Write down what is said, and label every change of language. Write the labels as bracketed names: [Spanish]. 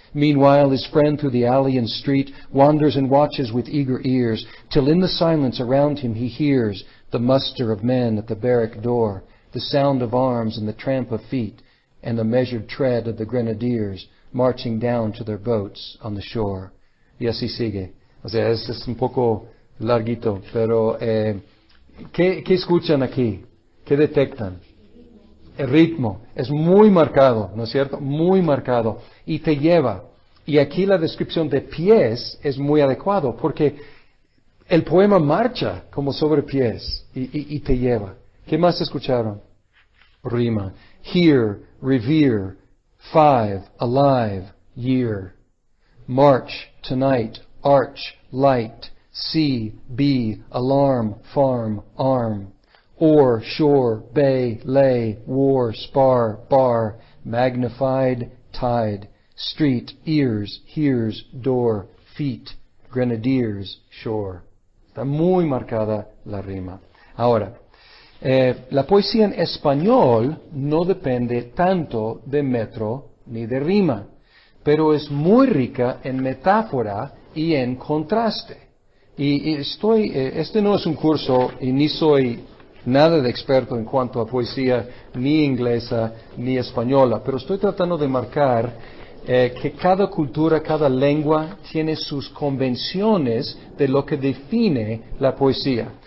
[English] Meanwhile, his friend through the alley and street wanders and watches with eager ears, till in the silence around him he hears the muster of men at the barrack door, the sound of arms and the tramp of feet, and the measured tread of the grenadiers marching down to their boats on the shore. [Spanish] Y así sigue. O sea, es un poco larguito, pero ¿qué escuchan aquí? ¿Qué detectan? El ritmo es muy marcado, ¿no es cierto? Muy marcado. Y te lleva. Y aquí la descripción de pies es muy adecuado, porque el poema marcha como sobre pies y te lleva. ¿Qué más escucharon? Rima. [English] Hear, revere, 5, alive, year. March, tonight, arch, light, sea, be, alarm, farm, arm. Oar, shore, bay, lay, war, spar, bar, magnified, tide, street, ears, hears, door, feet, grenadiers, shore. [Spanish] Está muy marcada la rima. Ahora, la poesía en español no depende tanto de metro ni de rima, pero es muy rica en metáfora y en contraste. Este no es un curso y ni soy nada de experto en cuanto a poesía, ni inglesa, ni española, pero estoy tratando de marcar que cada cultura, cada lengua tiene sus convenciones de lo que define la poesía.